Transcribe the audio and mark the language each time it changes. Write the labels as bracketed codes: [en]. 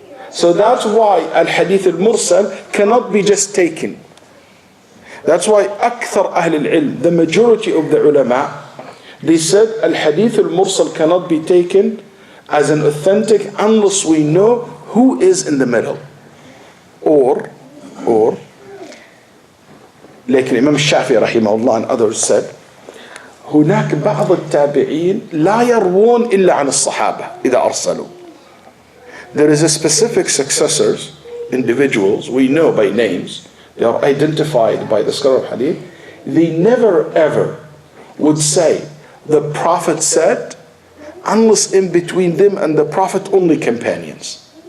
[en] So that's why al-hadith al-mursal cannot be just taken. That's why [ar] أكثر أهل العلم, [en] the majority of the ulama, they said al-hadith al-mursal cannot be taken as an authentic unless we know who is in the middle. Or like Imam Shafi'i rahimahullah and others said, [ar] هناك بعض التابعين لا يروون إلا عن الصحابة إذا أرسلوا. [en] There is a specific successors, individuals, we know by names, they are identified by the scholar of hadith, they never ever would say, the Prophet said, unless in between them and the Prophet only companions.